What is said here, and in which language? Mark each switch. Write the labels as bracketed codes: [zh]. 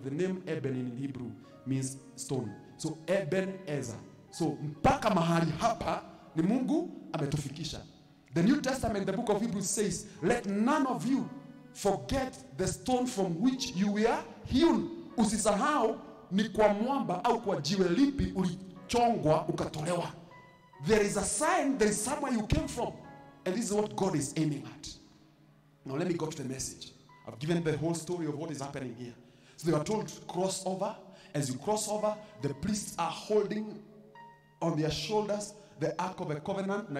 [en] The name Eben in Hebrew means stone. So Ebenezer. [sw] So mpaka mahali hapa ni Mungu ametufikisha. [en] The New Testament, the book of Hebrews says, let none of you forget the stone from which you were hewn. [sw] Usisahau ni kwa mwamba au kwa jiwe lipi ulichongwa ukatolewa. [en] There is a sign, there is somewhere you came from. And this is what God is aiming at. Now let me go to the message. I've given the whole story of what is happening here. So they were told to cross over. As you cross over, the priests are holding on their shoulders the Ark of the Covenant.